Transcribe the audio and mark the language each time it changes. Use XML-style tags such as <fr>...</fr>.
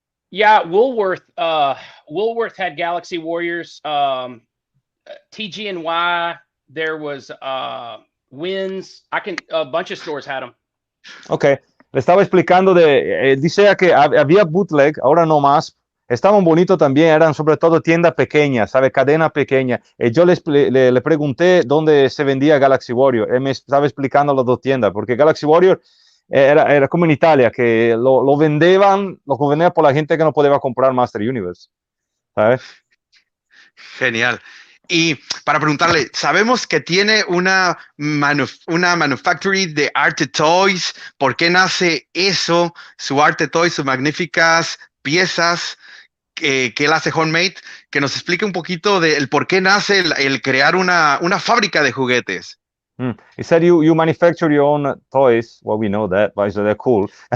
<en>Yeah, Woolworth had Galaxy Warriors. TG&Y, there was Wins. A bunch of stores had them. Okay.</en> <es>Le estaba explicando dice que había bootleg, ahora no más. Estaban bonitos también, eran sobre todo tiendas pequeñas, ¿sabe? Cadena pequeña. Yo le pregunté dónde se vendía Galaxy Warrior. Él me estaba explicando las dos tiendas, porque Galaxy Warrior era como en Italia, que lo vendían por la gente que no podía comprar Master Universe, ¿sabes? Genial. Y para preguntarle, sabemos que tiene una manufactory de arte toys. ¿Por qué nace eso? Su arte toys, sus magníficas piezas que él hace homemade. Que nos explique un poquito del por qué nace el crear una fábrica de juguetes.</es> <en>He said you manufacture your own toys. Well, we know that, but they're cool.</en>